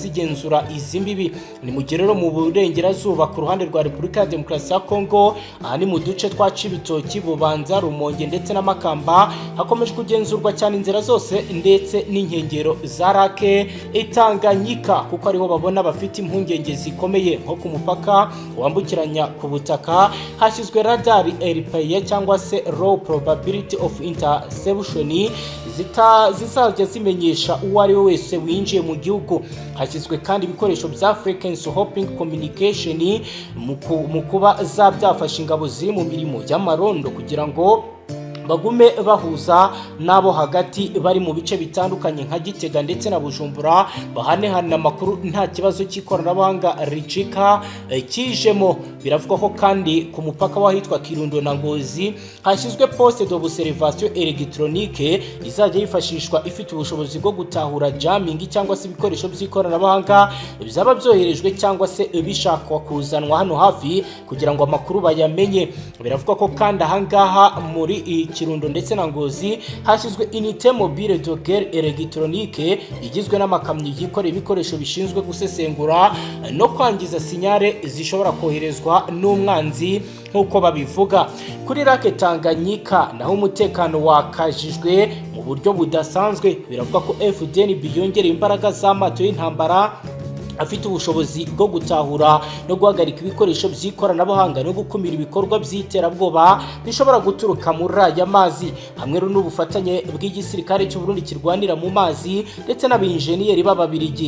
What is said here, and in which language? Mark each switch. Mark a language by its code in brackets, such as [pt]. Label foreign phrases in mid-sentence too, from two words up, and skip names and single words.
[rw] Ni mu gihe rero mu burengerazuba ku ruhande rwa Repubulika ya Demokarasi ya Kongo, aha ni mu duce twa Cibitoki, Bubanza, Rumonge ndetse na Makamba, hakomeje kugenzurwa cyane inzira zose ndetse n'inkengero za Lake Tanganyika, kuko ariho babona bafite impungenge zikomeye nko ku mupaka wambukiranya ku butaka. Hashyizwe radar RPA cyangwa se [en] low probability of interception [rw] zizajya zimenyesha uwo ari we wese winjiye mu gihugu. Hashyizwe kandi ibikoresho bya [en] frequency hopping communication [rw] mu kuba byafasha ingabo ziri mu mirimo y'amarondo kugira ngo bagume bahuza nabo hagati bari mu bice bitandukanye nka Gitega ndetse na Bujumbura, bahanehana amakuru nta kibazo cy'ikoranabuhanga ricika kijemo. Biravugwa ko kandi ku mupaka wahitwa Kirundo na Ngozi hashyizwe [fr] poste d'observation électronique [rw] izajya yifashishwa ifite ubushobozi bwo gutahura jamming cyangwa se ibikoresho by'ikoranabuhanga bizaba byoherejwe cyangwa se bishakwa kuzanwa hano hafi kugira ngo amakuru bayamenye. Biravugwa ko kandi ahangaha muri Kirundo ndetse na Ngozi hashyizwe [fr] unité mobile de guerre électronique [rw] igizwe n'amakamyo yikoreye ibikoresho bishinzwe gusesengura no kwangiza sinyare zishobora koherezwa n'umwanzi nk'uko babivuga. Kuri Lake Tanganyika naho umutekano wakajijwe mu buryo budasanzwe. Biravuga ko FDN biyongera imbaraga z'amato y'intambara afite ubushobozi bwo gutahura no guhagarika ibikoresho by'ikoranabuhanga no gukumira ibikorwa by'iterabwoba bishobora guturuka muri aya mazi, hamwe n'ubufatanye bw'igisirikare cy'u Burundi kirwanira mu mazi ndetse n'abinjeniyeri b'Ababiligi.